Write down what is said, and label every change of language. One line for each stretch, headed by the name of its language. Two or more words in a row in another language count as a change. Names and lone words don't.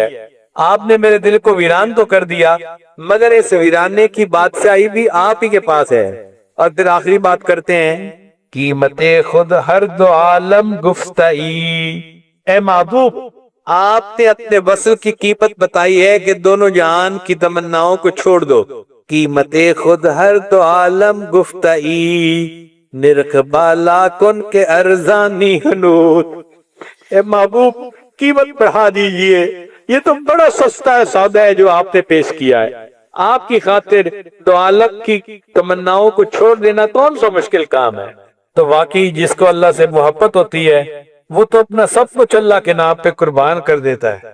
Urdu: آپ نے میرے دل کو ویران تو کر دیا مگر اس ویرانے کی بادشاہی بھی آپ ہی کے پاس ہے۔ اور پھر آخری بات کرتے ہیں،
Persian: قیمت خود ہر دو عالم گفتئی،
Urdu: اے محبوب آپ نے اپنے وصل کی قیمت بتائی ہے کہ دونوں جہان کی تمناؤں کو چھوڑ دو۔
Persian: قیمت خود ہر دو عالم گفتئی، نرخ بالا کن کے ارزانی حنود،
Urdu: اے محبوب قیمت بڑھا دیجئے، یہ تو بڑا سستا سودا ہے جو آپ نے پیش کیا ہے۔ آپ کی خاطر دو عالم کی تمناؤں کو چھوڑ دینا کون سا مشکل کام ہے۔ تو واقعی جس کو اللہ سے محبت ہوتی ہے وہ تو اپنا سب کچھ اللہ کے نام پہ قربان کر دیتا ہے۔